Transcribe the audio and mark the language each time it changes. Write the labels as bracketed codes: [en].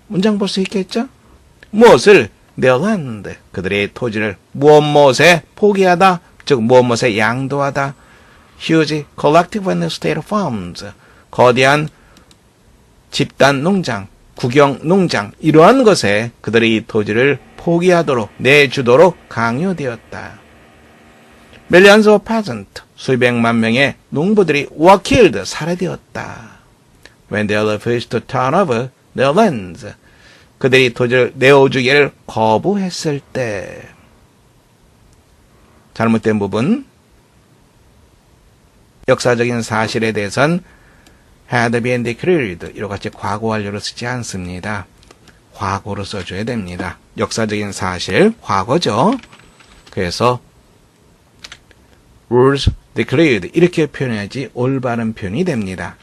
[ko] 문장 볼 수 있겠죠? 무엇을? [en] their land, [ko] 그들의 토지를 무엇에 포기하다, 즉 무엇에 양도하다. [en] huge collective and state farms, [ko] 거대한 집단 농장, 국영 농장, 이러한 것에 그들의 토지를 포기하도록, 내주도록 강요되었다. [en] Millions of peasants, [ko] 수백만 명의 농부들이 [en] were killed, [ko] 살해되었다. [en] When they refused to turn over their lands, [ko] 그들이 토지를 내어주기를 거부했을 때. 잘못된 부분, 역사적인 사실에 대해선 [en] had been declared, [ko] 이와 같이 과거 완료로 쓰지 않습니다. 과거로 써줘야 됩니다. 역사적인 사실, 과거죠. 그래서 [en] was declared [ko] 이렇게 표현해야지 올바른 표현이 됩니다.